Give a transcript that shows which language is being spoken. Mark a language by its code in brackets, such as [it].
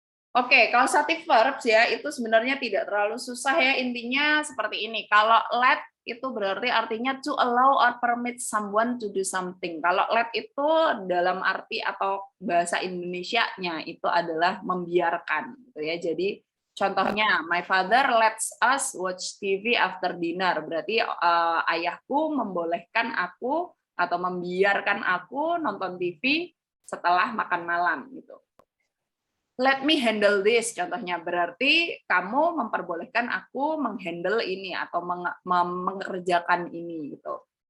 [id] Oke, causative verbs ya itu sebenarnya tidak terlalu susah ya, intinya seperti ini. Kalau let itu berarti artinya [en] to allow or permit someone to do something. [id] Kalau let itu dalam arti atau bahasa Indonesianya itu adalah membiarkan gitu ya. Jadi contohnya, [en] my father lets us watch TV after dinner. [id] Berarti ayahku membolehkan aku atau membiarkan aku nonton TV setelah makan malam gitu. [en] Let me handle this, [id] contohnya berarti kamu memperbolehkan aku menghandle ini atau mengerjakan ini gitu.